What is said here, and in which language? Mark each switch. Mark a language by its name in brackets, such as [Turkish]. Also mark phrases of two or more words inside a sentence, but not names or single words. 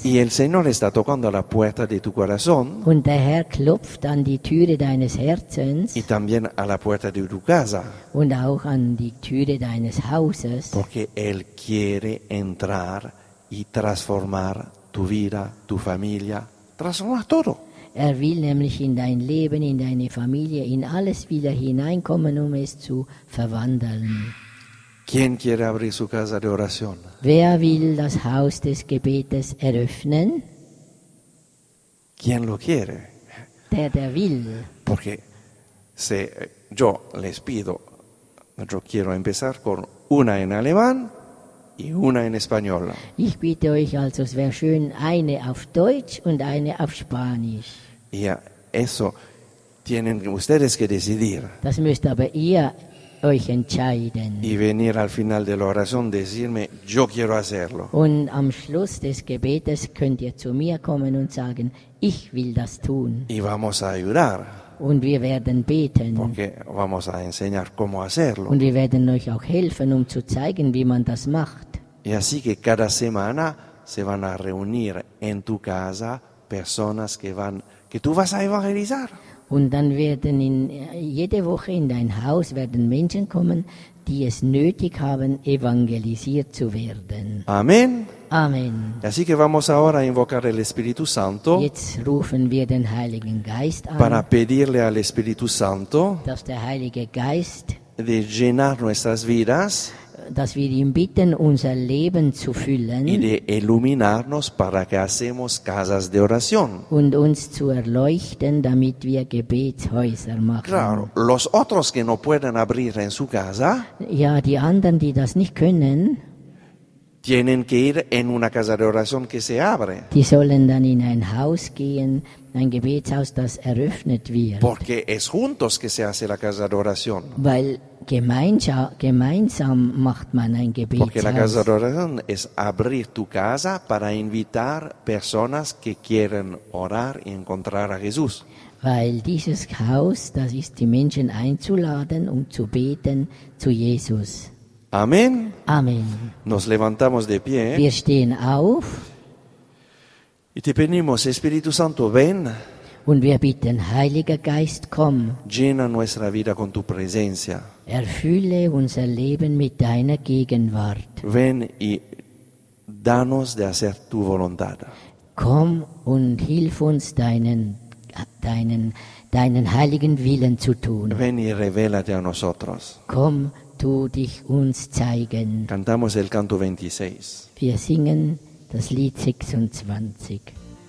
[Spanish] Y el Señor está tocando a la puerta de tu corazón [German] Und der Herr klopft an die Türe deines Herzens [Spanish] y también a la puerta de tu casa, [German] und auch an die Türe deines Hauses, [Spanish] porque Él quiere entrar y transformar tu vida, tu familia, transformar todo. [German] Er will nämlich in dein Leben, in deine Familie, in alles wieder hineinkommen, um es zu verwandeln. [Spanish] ¿Quién quiere abrir su casa de oración? [German] Wer will das Haus des Gebetes eröffnen? [Spanish] ¿Quién lo quiere? [German] Der will. [Spanish] Porque yo les pido, yo quiero empezar con una en alemán y una en español. [German] Ich bitte euch also, es wäre schön, eine auf Deutsch und eine auf Spanisch. [Spanish] Y eso tienen ustedes que decidir. [German] Das müsst aber ihr euch entscheiden. [Spanish] Y venir al final de la oración decirme, yo quiero hacerlo. [German] Und am Schluss des Gebetes könnt ihr zu mir kommen und sagen, ich will das tun. [Spanish] Y vamos a ayudar, [German] Und wir werden beten. [Spanish] porque vamos a enseñar cómo hacerlo. [German] Und wir werden euch auch helfen, um zu zeigen, wie man das macht. [Spanish] Y así que cada semana se van a reunir en tu casa personas que tú vas a evangelizar. [German] Und dann werden jede Woche in dein Haus werden Menschen kommen, die es nötig haben, evangelisiert zu werden. [Spanish] Amén. [German] Amen. [Spanish] Así que vamos ahora a invocar el Espíritu Santo [German] Jetzt rufen wir den Heiligen Geist [Spanish] para [German] an, [Spanish] pedirle al Espíritu Santo [German] dass der Heilige Geist, [Spanish] de llenar nuestras vidas [German] dass wir ihn bitten, unser Leben zu [Spanish] y [German] füllen [Spanish] de iluminarnos para que hacemos casas de oración. [German] und uns zu erleuchten, damit wir Gebetshäuser machen. [Spanish] Claro, los otros que no pueden abrir en su casa [German] Ja, die anderen, die das nicht können, [Spanish] tienen que ir en una casa de oración que se abre, [German] die sollen dann in ein Haus gehen, ein Gebetshaus, das eröffnet wird. [Spanish] porque es juntos que se hace la casa de oración. [German] Weil gemeinsam macht man ein [Spanish] Porque la casa [German] Gebetshaus. [Spanish] de oración es abrir tu casa para invitar personas que quieren orar y encontrar a Jesús. [German] Weil dieses Haus, das ist, die Menschen einzuladen, um zu beten zu Jesus. [Spanish] Amén. [German] Amen. [Spanish] Nos levantamos de pie [German] Wir stehen auf [Spanish] y te pedimos, Espíritu Santo, ven, [German] und wir bitten, Heiliger Geist, komm, [Spanish] llena nuestra vida con tu presencia. [German] erfülle unser Leben mit deiner Gegenwart. [Spanish] Ven y danos de hacer tu voluntad. [German] Komm und hilf uns, deinen heiligen Willen zu tun. [Spanish] Ven y revélate a nosotros. [German] Komm, tu dich uns zeigen. [Spanish] Cantamos el canto 26. [German] Wir singen das Lied 26.